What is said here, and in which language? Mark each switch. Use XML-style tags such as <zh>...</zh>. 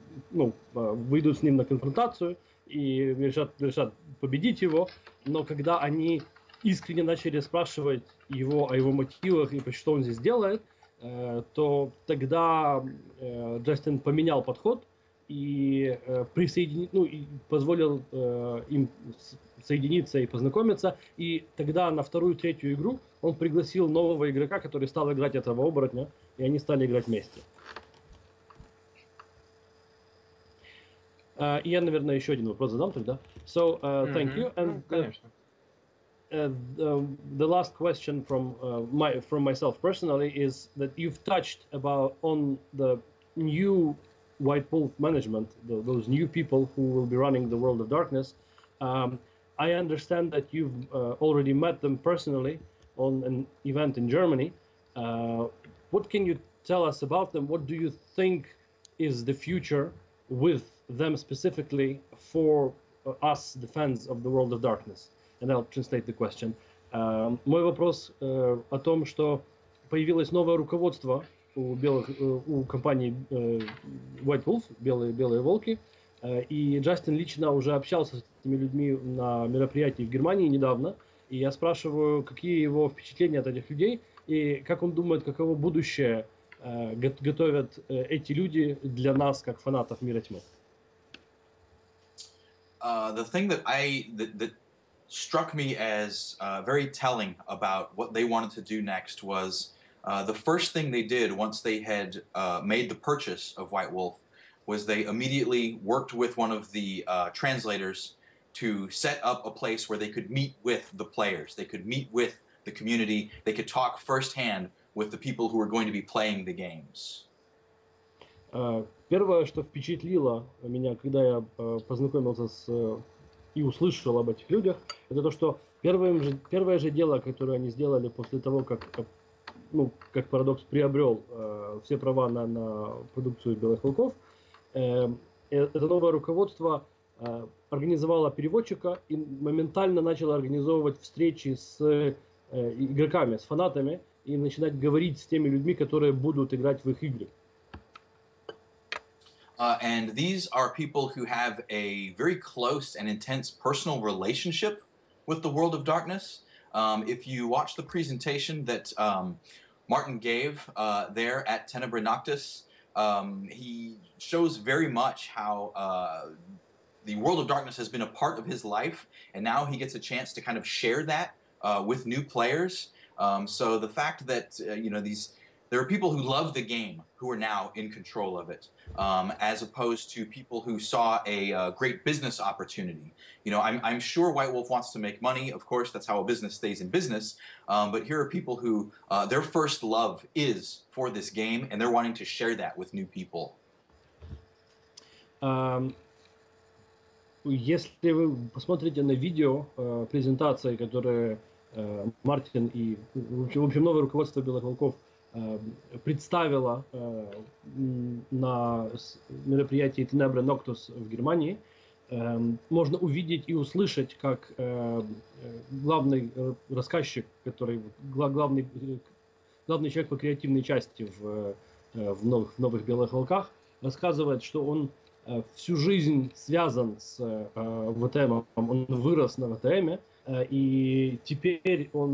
<ru>ну, выйдут с ним на конфронтацию и решат победить его, но когда они искренне начали спрашивать его о его мотивах и что он здесь делает, то тогда Джастин поменял подход и и позволил им соединиться и познакомиться, и тогда на вторую, третью игру он пригласил нового игрока, который стал играть этого оборотня, и они стали играть вместе. И я, наверное, еще один вопрос задам тогда.</ru> <en>So, thank you. And the last question from myself personally is that you've touched on the new White Wolf management, those new people who will be running the World of Darkness. I understand that you've already met them personally on an event in Germany. What can you tell us about them? What do you think is the future with them specifically for us, the fans of the World of Darkness? And I'll translate the question. Мой вопрос о том, что появилось новое руководство у компании White Wolf, белые волки, и Джастин лично уже общался с этими людьми на мероприятии в Германии недавно, и я спрашиваю, какие его впечатления от этих людей, и как он думает, каково будущее готовят эти люди для нас, как фанатов Мира Тьмы. The thing that struck me as very telling about what they wanted to do next was the first thing they did once they had made the purchase of White Wolf was they immediately worked with one of the translators to set up a place where they could meet with the players, they could meet with the community, they could talk firsthand with the people who were going to be playing the games. Первое, что впечатлило меня, когда я познакомился и услышал об этих людях, это то, что первое же дело, которое они сделали после того, как Парадокс приобрел все права на продукцию Белых Волков, это новое руководство организовало переводчика и моментально начало организовывать встречи с игроками, с фанатами, и начинать говорить с теми людьми, которые будут играть в их игры. And these are people who have a very close and intense personal relationship with the World of Darkness. If you watch the presentation that Martin gave there at Tenebra Noctis, he shows very much how the World of Darkness has been a part of his life, and now he gets a chance to kind of share that with new players. So the fact that there are people who love the game who are now in control of it, as opposed to people who saw a great business opportunity. I'm sure White Wolf wants to make money. Of course, that's how a business stays in business. But here are people who their first love is for this game, and they're wanting to share that with new people.</en> <ru>Если вы посмотрите на видео презентации, которые Мартин и, в общем, новое руководство Белых Волков представила на мероприятии Tenebra Noctis в Германии, можно увидеть и услышать, как главный рассказчик, главный человек по креативной части в новых Белых Волках, рассказывает, что он всю жизнь связан с ВТМом, он вырос на ВТМе, и теперь</ru>